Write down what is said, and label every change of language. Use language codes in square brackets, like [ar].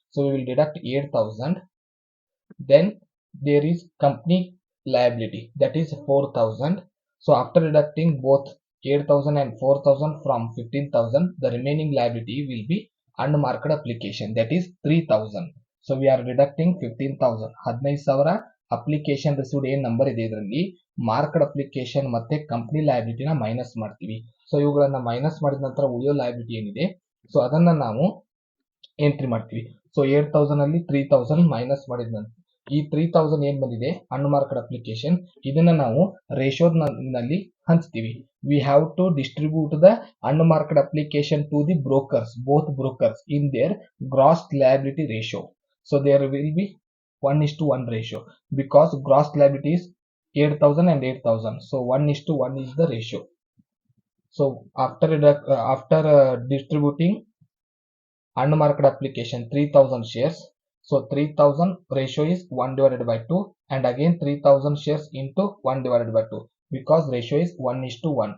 [en] So we will deduct 8000. Then there is company liability, that is 4000. So after deducting both 8000 and 4000 from 15,000, the remaining liability will be unmarked application, that is 3000. So we are deducting 15,000. [kn] 15000 application received ಏನ್ number ಇದೆ ಇದರಲ್ಲಿ marked application ಮತ್ತೆ company ಲಯಬಿಲಿಟಿನ minus ಮಾಡ್ತೀವಿ. So ಇವುಗಳನ್ನ minus ಮಾಡಿದ ನಂತರ ಉಳಿಯೋ liability ಏನಿದೆ ಸೊ ಅದನ್ನ ನಾವು ಎಂಟ್ರಿ ಮಾಡ್ತೀವಿ. ಸೊ 8000 ಅಲ್ಲಿ 3000 ಮೈನಸ್ ಮಾಡಿದ ನಂತರ ಈ 3000 ಏನ್ ಬಂದಿದೆ ಅನ್ಮಾರ್ಕ್ಡ್ ಅಪ್ಲಿಕೇಶನ್, ಇದನ್ನ ನಾವು ರೇಷಿಯೋ ನಲ್ಲಿ ಹಂಚ್ತೀವಿ. [en] We have to distribute the unmarked application to the brokers, both brokers, in their gross liability ratio. So there will be 1:1 ratio because gross liability is 8000 and 8000. So 1:1 is the ratio. So after distributing unmarked application 3000 shares, so 3000 ratio is 1/2 and again 3000 shares into 1/2 because ratio is 1:1.